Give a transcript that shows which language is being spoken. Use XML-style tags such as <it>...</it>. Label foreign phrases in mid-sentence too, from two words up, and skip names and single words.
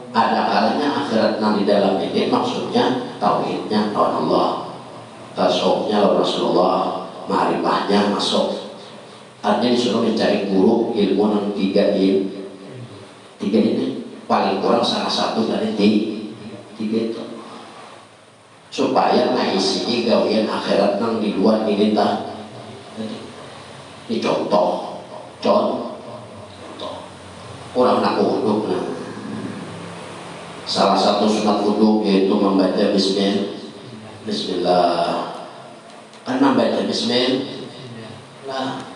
<bjn>Ada kalanya akhirat yang di dalam ini maksudnya tauhidnya lawan Allah, tasawufnya lawan Rasulullah, ma'rifahnya masuk. Artinya disuruh mencari guru ilmu yang tiga ini paling kurang salah satu dari tiga itu, supaya ngisi gawian akhirat yang di luar ini tak.</bjn> <id>Ini contoh orang nak wudhu. Salah satu sunat wudhu yaitu membaca Bismillah. Kan membaca Bismillah.</id>